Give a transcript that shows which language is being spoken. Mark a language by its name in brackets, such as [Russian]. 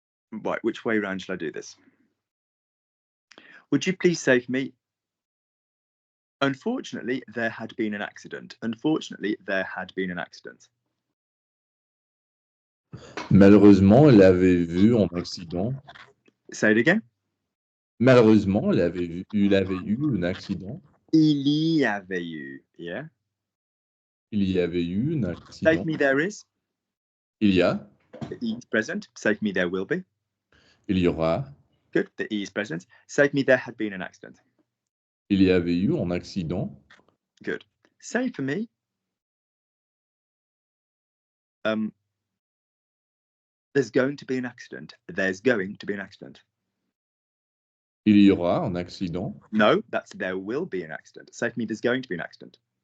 [English] Right, which way around shall I do this? Would you please say for me, unfortunately, there had been an accident. Unfortunately, there had been an accident. [French] Malheureusement, elle avait vu un accident. [English] Say it again. [French] Malheureusement, il avait eu un accident. Il y avait eu, yeah. Il y avait eu un [English] Say [French] accident. [English] for me, there is. [French] Il y a. [English] The E is present. Say for me, there will be. [French] Il y aura. [English] Good. The E is present. Say for me, there had been an accident. [French] Il y avait eu un accident. [English] Good. Say for me, there's going to be an accident. There's going to be an accident. [French] Il y aura un accident. [English] No, that's there will be an accident. Say for me, there's going to be an accident.